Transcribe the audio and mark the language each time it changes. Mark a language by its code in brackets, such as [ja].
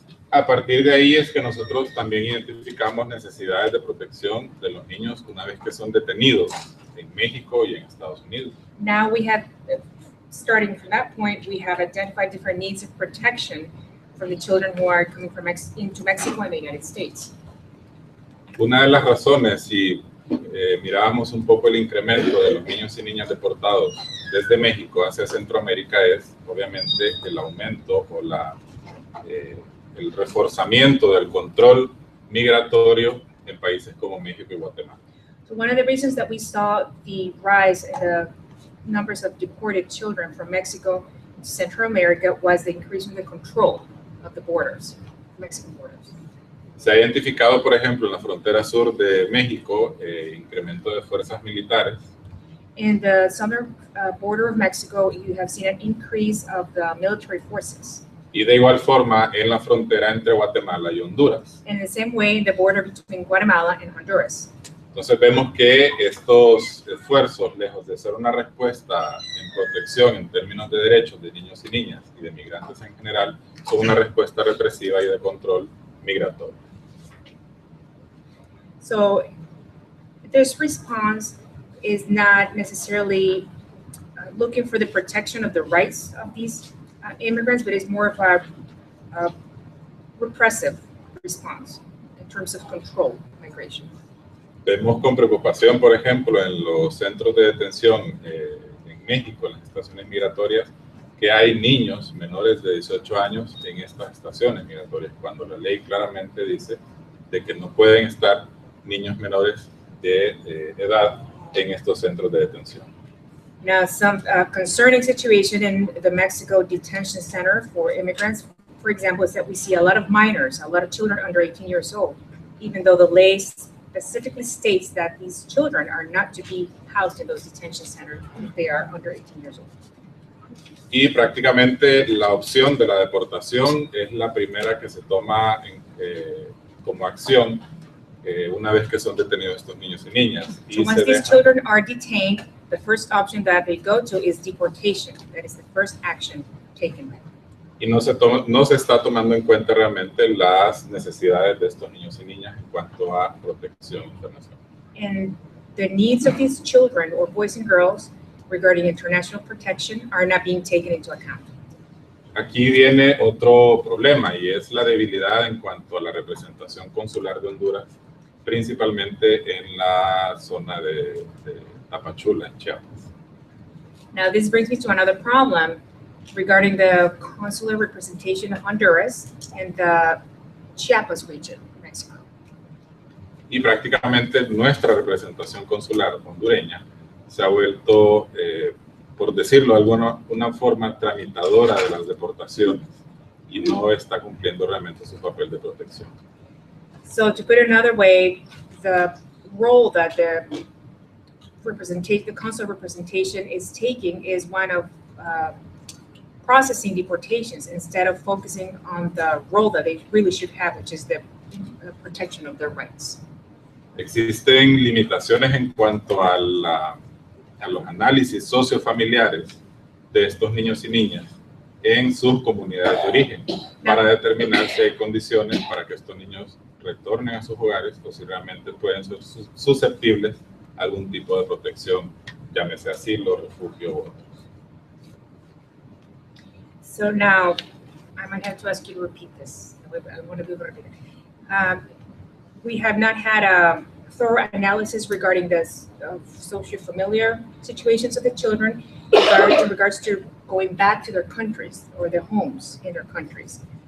[es] A partir de ahí es que nosotros también identificamos necesidades de protección de los niños una vez que son detenidos en México y en Estados Unidos. [en] Now we have, starting from that point, we have identified different needs of protection for the children who are coming from into Mexico and the United States. [es] Una de las razones, si mirábamos un poco el incremento de los niños y niñas deportados desde México hacia Centroamérica, es obviamente el aumento o el reforzamiento del control migratorio en países como México y Guatemala. [en] So one of the reasons that we saw the rise in the numbers of deported children from Mexico to Central America was the increase in the control of the borders, Mexican borders. [es] Se ha identificado, por ejemplo, en la frontera sur de México, incremento de fuerzas militares. [en] In the southern border of Mexico, you have seen an increase of the military forces. [es] Y de igual forma en la frontera entre Guatemala y Honduras. [en] In the same way, in the border between Guatemala and Honduras. [es] Entonces vemos que estos esfuerzos, lejos de ser una respuesta en protección en términos de derechos de niños y niñas y de migrantes en general, son una respuesta represiva y de control migratorio. [en] So this response is not necessarily looking for the protection of the rights of these immigrants, but it's more of a repressive response in terms of control migration. [es] Vemos con preocupación, por ejemplo, en los centros de detención en México, en las estaciones migratorias, que hay niños menores de 18 años en estas estaciones migratorias, cuando la ley claramente dice de que no pueden estar niños menores de edad en estos centros de detención. [en] Now, some concerning situation in the Mexico Detention Center for immigrants, for example, is that we see a lot of minors, a lot of children under 18 years old, even though the lay specifically states that these children are not to be housed in those detention centers if they are under 18 years old. [es] Y prácticamente la opción de la deportación es la primera que se toma como acción una vez que son detenidos estos niños y niñas. [en] So once these children are detained, the first option that they go to is deportation. That is the first action taken. [es] Y no se está tomando en cuenta realmente las necesidades de estos niños y niñas en cuanto a protección internacional. [en] And the needs of these children or boys and girls regarding international protection are not being taken into account. [es] Aquí viene otro problema y es la debilidad en cuanto a la representación consular de Honduras, principalmente en la zona de Tapachula, en Chiapas. [en] Now, this brings me to another problem regarding the consular representation of Honduras in the Chiapas region, Mexico. [es] Y prácticamente nuestra representación consular hondureña se ha vuelto, por decirlo de una forma tramitadora de las deportaciones y no está cumpliendo realmente su papel de protección. [en] So to put it another way, the role that the consular representation is taking is one of processing deportations instead of focusing on the role that they really should have, which is the protection of their rights. [es] Existen limitaciones en cuanto a los análisis sociofamiliares de estos niños y niñas en sus comunidades de origen para determinar si hay condiciones para que estos niños retornen a sus hogares o si realmente pueden ser susceptibles a algún tipo de protección, llámese asilo, refugio u otros. [en] So now, I might have to ask you to repeat this. I want to be able to repeat it. We have not had a thorough analysis regarding this socio-familiar situations of the children in regards to going back to their countries or their homes in their countries.